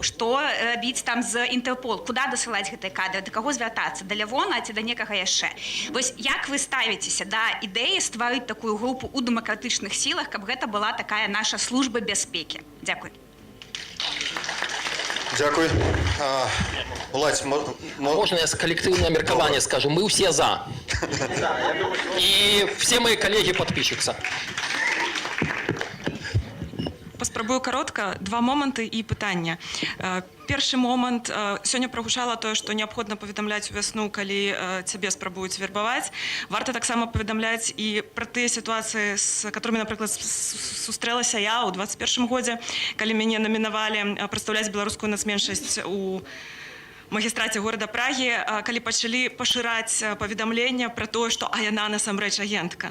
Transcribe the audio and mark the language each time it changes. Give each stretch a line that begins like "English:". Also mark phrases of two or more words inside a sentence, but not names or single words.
Belarusian: Што рабіць там з Інтэрпол, куди дасылаць гэтыя кадры, да каго звяртацца, да Лявона ці да некага яшчэ. Вось як вы ставіцеся да ідэі стварыць такую групу ў дэмакратычных сілах, каб гэта была такая наша служба бяспекі? Дзякуй. Дякуй. Владь,
Russian: можно я с коллективное меркование скажу? Мы все за. И все мои коллеги подпишутся.
Belarusian: Паспрабую каротка, 2 моманты і пытання. Першы момант, сёння прагучала тое, што неабходна паведамляць увясну, калі цябе спрабуюць вербаваць. Варта таксама паведамляць і пра тыя сітуацыі, з которымі, напрыклад, сустрэлася я ў 21 годзе, калі мяне намінавалі прадстаўляць беларускую нацменшасць у магістраце горада Прагі, калі пачалі пашыраць паведамленне пра тое, што яна насамрэч агентка.